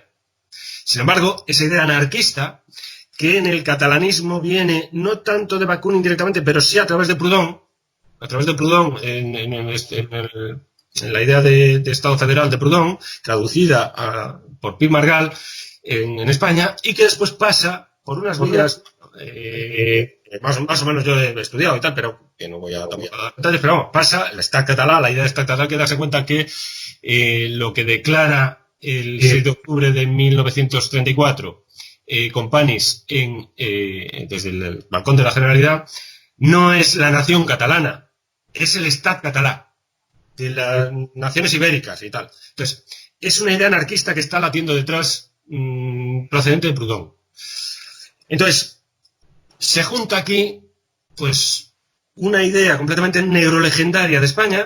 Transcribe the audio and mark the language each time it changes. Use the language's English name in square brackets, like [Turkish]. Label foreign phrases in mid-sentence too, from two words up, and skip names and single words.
[Spanish] Sin embargo, esa idea anarquista, que en el catalanismo viene no tanto de Bakunin directamente, pero sí a través de Proudhon, en la idea de Estado federal de Proudhon, traducida por Pi Margall en España, y que después pasa por unas vías más o menos yo he estudiado y tal, pero que no voy a dar detalles, pero vamos, pasa el Estat català, la idea de Estat català, que darse cuenta que lo que declara el 6 de octubre de 1934 Companys desde el balcón de la Generalidad, no es la nación catalana, es el Estat català, de las naciones ibéricas y tal. Entonces, es una idea anarquista que está latiendo detrás, procedente de Proudhon. Entonces, se junta aquí, pues, una idea completamente neurolegendaria de España.